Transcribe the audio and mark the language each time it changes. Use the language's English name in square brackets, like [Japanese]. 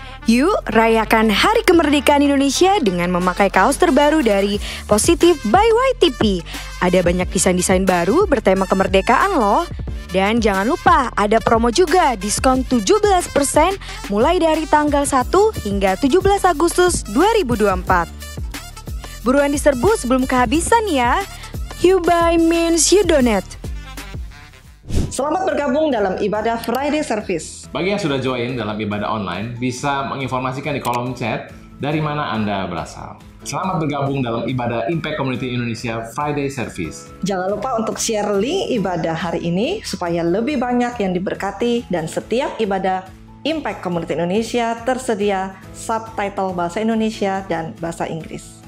[Indonesian] Yuk, rayakan Hari Kemerdekaan Indonesia dengan memakai kaos terbaru dari Positive by YTP. Ada banyak desain-desain baru bertema kemerdekaan loh. Dan jangan lupa ada promo juga, diskon 17% mulai dari tanggal 1 hingga 17 Agustus 2024. Buruan diserbu sebelum kehabisan ya. [English] You buy means you donate. [Indonesian] Selamat bergabung dalam ibadah Friday Service. Bagi yang sudah join dalam ibadah online, bisa menginformasikan di kolom chat dari mana Anda berasal. Selamat bergabung dalam ibadah Impact Community Indonesia Friday Service. Jangan lupa untuk share link ibadah hari ini supaya lebih banyak yang diberkati, dan setiap ibadah Impact Community Indonesia tersedia subtitle bahasa Indonesia dan bahasa Inggris.